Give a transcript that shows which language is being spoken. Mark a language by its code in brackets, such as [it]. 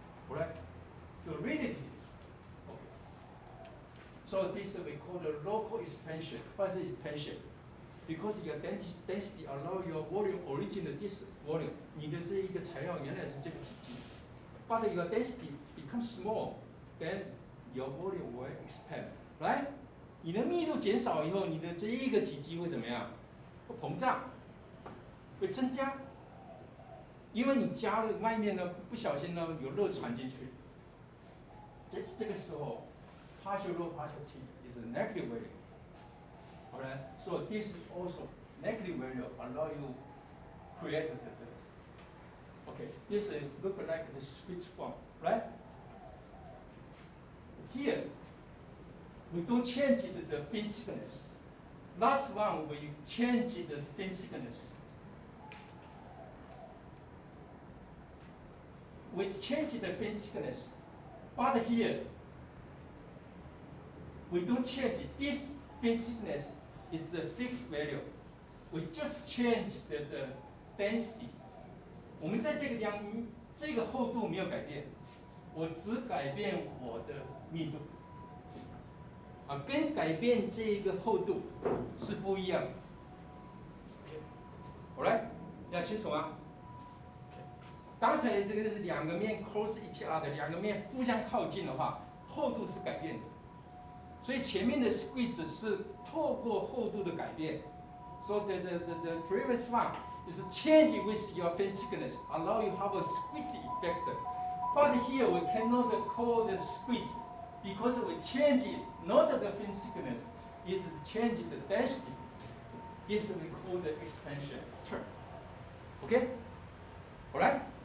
[en] All right? So rigidity. Okay. So this we call the local expansion. What is expansion? Because your density allow your volume originate this volume. [zh] 你的这一个材料原来是这个体积 [en] ，but your density becomes small, then your volume will expand, right? [zh] 你的密度减少以后，你的这一个体积会怎么样？会膨胀，会增加，因为你加了外面呢，不小心呢有热传进去。这个时候 [en] ，partial rho, partial t is a negative value. Alright, so this is also negative value allow you create okay, this look like the switch form, right? Here, we don't change the fin thickness. Last one, we change the fin thickness. We change the fin thickness, but here, we don't change it. This fin thickness is the fixed value. We just change the density. [zh] 我们在这个地方，这个厚度没有改变，我只改变我的密度，啊，跟改变这一个厚度是不一样的。 Alright， 要清楚吗？刚才这个是两个面 [en] close each other， [zh] 两个面互相靠近的话，厚度是改变的。所以前面的 squeeze 是透过厚度的改变。 [en] So the previous one is change with your fin thickness, allow you have a squeeze effect. But here we cannot call the squeeze because we change it, not the fin thickness, it is change the density. This we call the expansion term. Okay? Alright?